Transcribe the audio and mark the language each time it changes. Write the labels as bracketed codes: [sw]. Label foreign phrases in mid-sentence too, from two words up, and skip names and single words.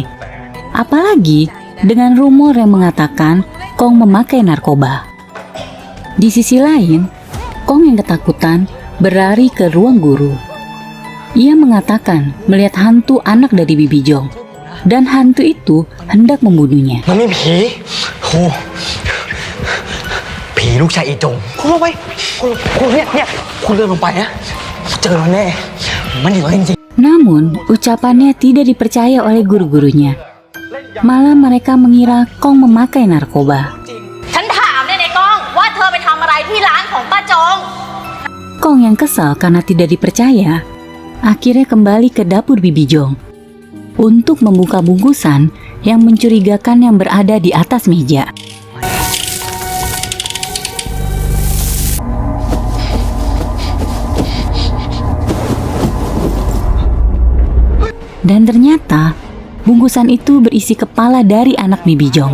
[id] Apalagi dengan rumor yang mengatakan Kong memakai narkoba. Di sisi lain, Kong yang ketakutan berlari ke ruang guru. Ia mengatakan melihat hantu anak dari Bibi Jong. dan hantu itu hendak membunuhnya. [th] มันมีผีครูผีลูกชายอีจงคุณลงไปคุณเนี่ยคุณเดินลงไปนะเจอมันแน่มันอยู่จริง [id] Namun, ucapannya tidak dipercaya oleh guru-gurunya. Malah mereka mengira Kong memakai narkoba. [th] ฉันถามเนี่ยในกล้องว่าเธอไปทำอะไรที่ร้านของป้าจง [id] Kong yang kesal karena tidak dipercaya, akhirnya kembali ke dapur Bibi Jong untuk membuka bungkusan yang mencurigakan yang berada di atas meja. Dan ternyata bungkusan itu berisi kepala dari anak Bibi Jong.